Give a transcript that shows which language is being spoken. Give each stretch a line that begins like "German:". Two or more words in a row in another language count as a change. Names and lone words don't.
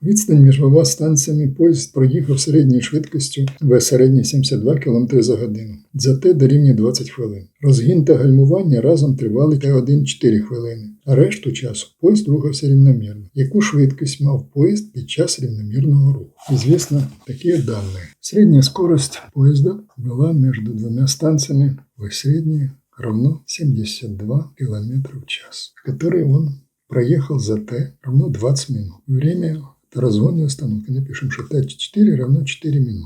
Ukrainian: Відстань між двома станціями поїзд проїхав середньою швидкістю В середньої 72 км за годину. За Т дорівнює 20 хвилин. Розгін та гальмування разом тривали Т1 4 хвилини, а решту часу поїзд рухався рівномірно. Яку швидкість мав поїзд під час рівномірного руху?
Russian: Известно такие данные. Средняя скорость поезда была между двумя станциями В средней равно 72 км в час, который он проехал за Т равно 20 минут. Время разгон и остановки. Напишем, что Т4 равно 4 минуты.